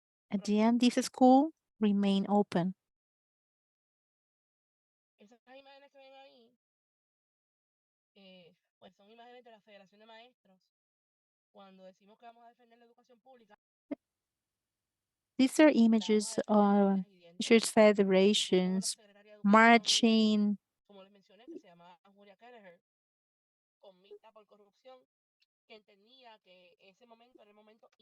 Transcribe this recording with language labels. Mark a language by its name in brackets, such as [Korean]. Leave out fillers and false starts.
[English] At the end, this school remained open. [Spanish] Esas imágenes que ven ahí, pues son imágenes de la Federación de Maestros. Cuando decimos que vamos a defender la educación pública, [English] These are images of teachers' federations marching. [Spanish] como les mencioné, que se llamaba Julia Kelleher, convicta por corrupción, que entendía que ese momento era el momento